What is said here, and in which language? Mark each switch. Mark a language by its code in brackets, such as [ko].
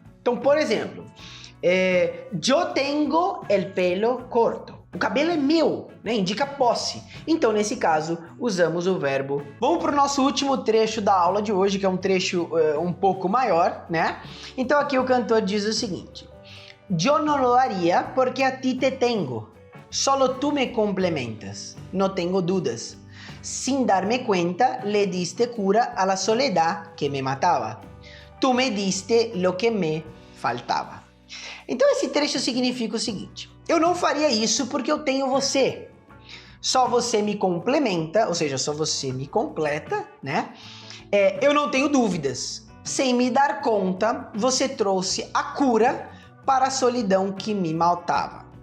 [pt] Então, por exemplo, [es] yo tengo el pelo corto. [pt] O cabelo é meu, né? Indica posse. Então, nesse caso, usamos o verbo. Vamos para o nosso último trecho da aula de hoje, que é um trecho um pouco maior, né? Então, aqui o cantor diz o seguinte. [es] Yo no lo haría porque a ti te tengo. Solo tú me complementas. No tengo dudas. Sin darme cuenta, le diste cura a la soledad que me mataba. Tú me diste lo que me faltaba. [pt] Então esse trecho significa o seguinte. Eu não faria isso porque eu tenho você. Só você me complementa, ou seja, só você me completa, né? Eu não tenho dúvidas. Sem me dar conta, você trouxe a cura para a solidão que me matava.